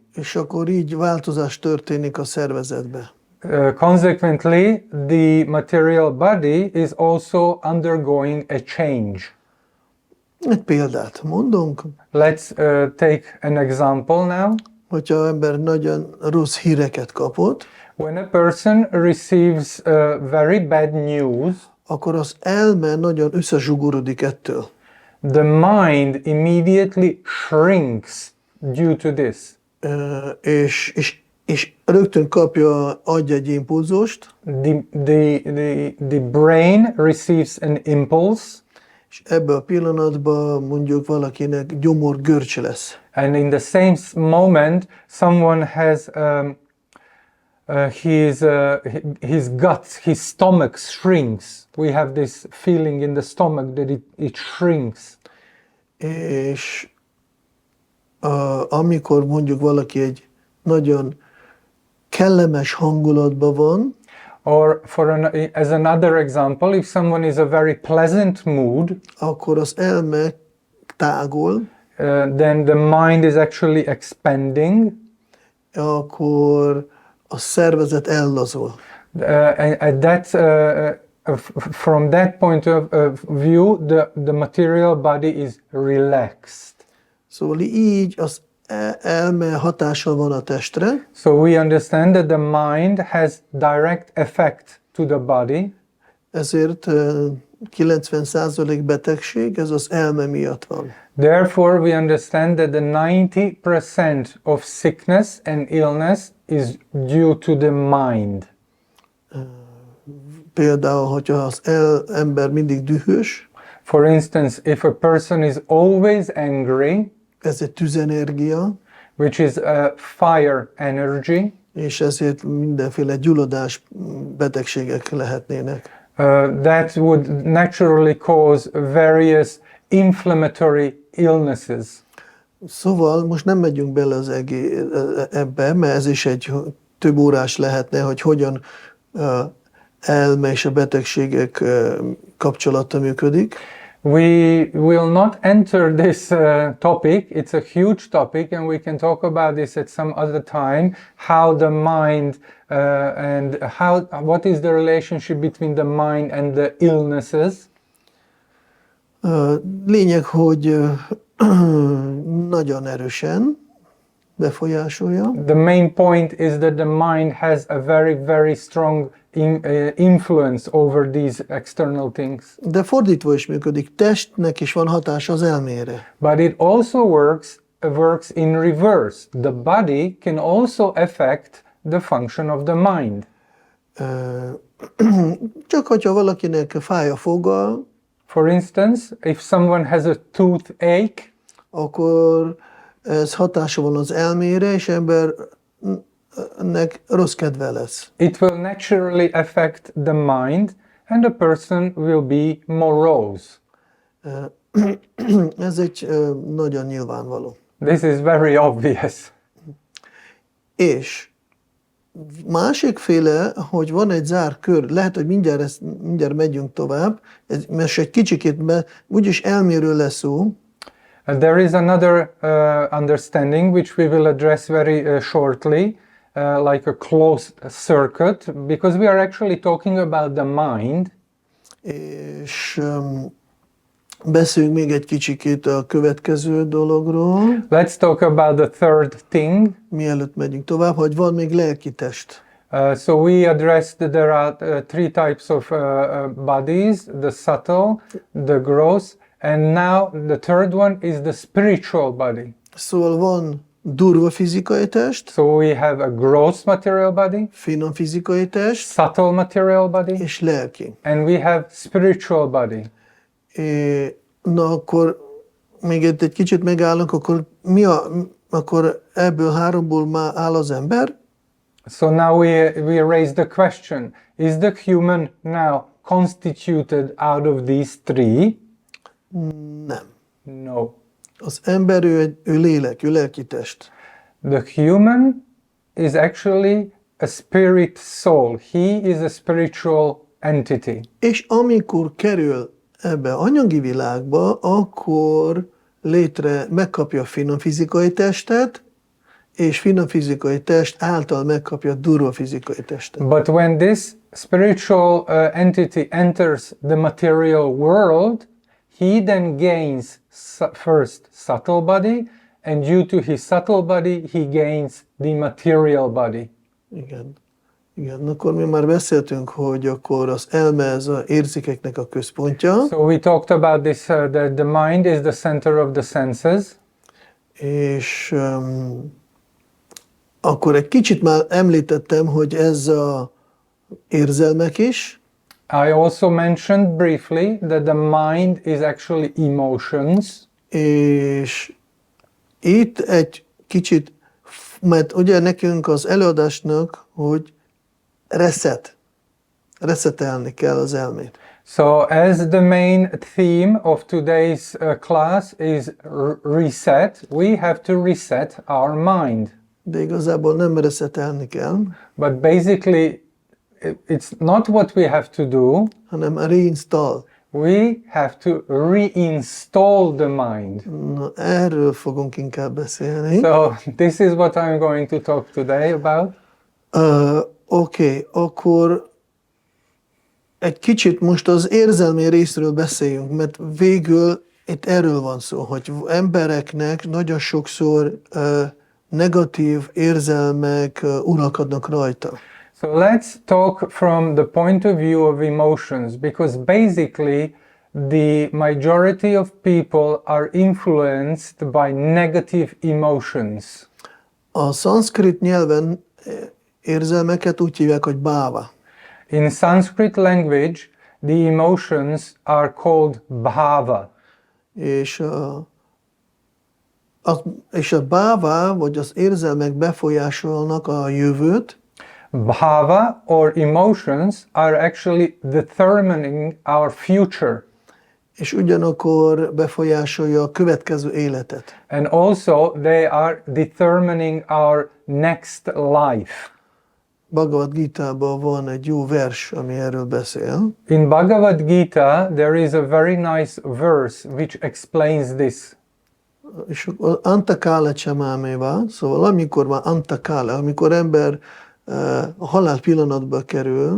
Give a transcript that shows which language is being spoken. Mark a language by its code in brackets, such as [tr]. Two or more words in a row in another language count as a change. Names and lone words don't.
[hu] És akkor így változás történik a szervezetbe. [en] Consequently, the material body is also undergoing a change. [hu] Egy példát mondunk, [en] Let's take an example now. [hu] hogyha az ember nagyon rossz híreket kapott, [en] When a person receives very bad news, [hu] akkor az elme nagyon összezsugorodik ettől. [en] the mind immediately shrinks due to this. [hu] És rögtön kapja agy egy impulzust, [en] The brain receives an impulse, [hu] és ebben a pillanatban mondjuk valakinek gyomorgörcs lesz. [en] and in the same moment, someone has his guts, his stomach shrinks. We have this feeling in the stomach that it shrinks. [hu] És amikor mondjuk valaki egy nagyon kellemes hangulatban van, [en] Or as another example, if someone is a very pleasant mood, [hu] akkor az elme tágul, [en] then the mind is actually expanding. [hu] akkor a szervezet ellazul. [en] From that point of view, the material body is relaxed. [hu] Szóval így az elme hatással van a testre, [en] So we understand that the mind has direct effect to the body. [hu] ezért 90% betegség, ez az elme miatt van. [en] Therefore, we understand that the 90% of sickness and illness is due to the mind. [hu] Például, hogyha az ember mindig dühös, [en] For instance, if a person is always angry, [hu] ez egy tüzenergia, [en] which is a fire energy, [hu] és ezért mindenféle gyulladás betegségek lehetnének. [en] That would naturally cause various inflammatory illnesses. [hu] Szóval most nem megyünk bele ebbe, mert ez is egy több órás lehetne, hogy hogyan elme és a betegségek kapcsolata működik. [en] We will not enter this topic. It's a huge topic, and we can talk about this at some other time. How the mind and what is the relationship between the mind and the illnesses. [hu] Lényeg, hogy nagyon erősen befolyásolja. [en] The main point is that the mind has a very, very strong influence over these external things. [hu] De fordítva is működik, testnek is van hatása az elmére. [en] But it also works in reverse. The body can also affect the function of the mind. [hu] Csak hogyha valakinek fáj a foga, [en] For instance, if someone has a toothache, [hu] akkor ez hatása van az elmére, és embernek rossz kedve lesz. [en] it will naturally affect the mind, and the person will be morose. [hu] Ez egy nagyon nyilvánvaló. [en] This is very obvious. [hu] És másikféle, hogy van egy zárt kör, lehet, hogy mindjárt megyünk tovább, mert egy kicsikét, úgyis elméről lesz szó. [en] There is another understanding which we will address very shortly, like a closed circuit, because we are actually talking about the mind. [hu] És beszéljünk még egy kicsikét a következő dologról, [en] Let's talk about the third thing. [hu] mielőtt megyünk tovább, hogy van még lelki test. [en] So we addressed that there are three types of bodies: the subtle, the gross, and now the third one is the spiritual body. [hu] Szóval van durva fizikai test, [en] So we have a gross material body, [hu] finom fizikai test, [en] subtle material body, [hu] és lelki. [en] and we have spiritual body. [hu] Na akkor még egy kicsit megállunk, akkor akkor ebből háromból már áll az ember? [en] So now we raise the question: is the human now constituted out of these three? [hu] Nem. [en] No. [hu] Az ember ő lélek, ő lelki test. [en] The human is actually a spirit soul. He is a spiritual entity. [hu] És amikor kerül ebbe anyagi világba, akkor megkapja a finom fizikai testet, és finom fizikai test által megkapja a durva fizikai testet. [en] But when this spiritual entity enters the material world, he then gains first subtle body, and due to his subtle body, he gains the material body. [hu] Igen. Igen, akkor mi már beszéltünk, hogy akkor az elme ez az érzékeknek a központja. [en] So we talked about this, that the mind is the center of the senses. [hu] És akkor egy kicsit már említettem, hogy ez az érzelmek is. [en] I also mentioned briefly that the mind is actually emotions. [hu] És itt egy kicsit, mert ugye nekünk az előadásnak, hogy resetelni kell az elmét. [en] So as the main theme of today's class is reset, we have to reset our mind. [hu] De igazából nem resetelni kell, [en] But basically, it's not what we have to do. [hu] hanem reinstall. [en] We have to reinstall the mind. [hu] Na, erről fogunk inkább beszélni. [en] So this is what I'm going to talk today about. [hu] Oké, akkor egy kicsit most az érzelmi részről beszéljünk, mert végül itt erről van szó, hogy embereknek nagyon sokszor negatív érzelmek uralkodnak rajta. [en] So let's talk from the point of view of emotions, because basically the majority of people are influenced by negative emotions. [hu] A szanszkrit nyelven érzelmeket úgy hívják, hogy bhava. [en] In Sanskrit language, the emotions are called bhava. [hu] És a bhava, vagy az érzelmek befolyásolnak a jövőt, [en] Bhava or emotions are actually determining our future. [hu] és ugyanakkor befolyásolja a következő életet. [en] And also they are determining our next life. [hu] Bhagavad Gitában van egy jó vers, ami erről beszél. [en] In Bhagavad Gita, there is a very nice verse which explains this. [hu] És [sa] अन्तकाले च मामेव, [hu] szóval amikor már antakála, amikor ember a halál pillanatba kerül,